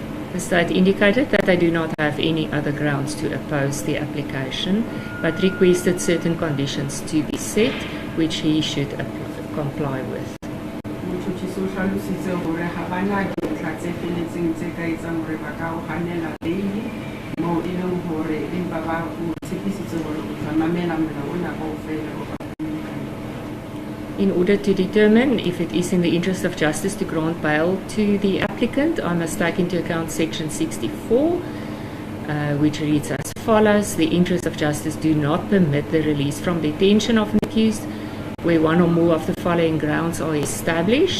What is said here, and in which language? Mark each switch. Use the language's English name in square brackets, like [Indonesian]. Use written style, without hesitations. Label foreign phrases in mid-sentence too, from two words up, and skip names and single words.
[English] The state indicated that they do not have any other grounds to oppose the application, but requested certain conditions to be set, which he should comply with. [Southern Sotho] Motšhotšhisi o hlalositse gore ga bana dintlha tse feletseng tse ka etsang gore ba ka o ganela beili moo e leng gore empa ba o tshepisitse gore o tla mamela molao ona kaofela o ba [English] In order to determine if it is in the interest of justice to grant bail to the applicant, I must take into account section 64, which reads as follows. The interests of justice do not permit the release from detention of an accused where one or more of the following grounds are established.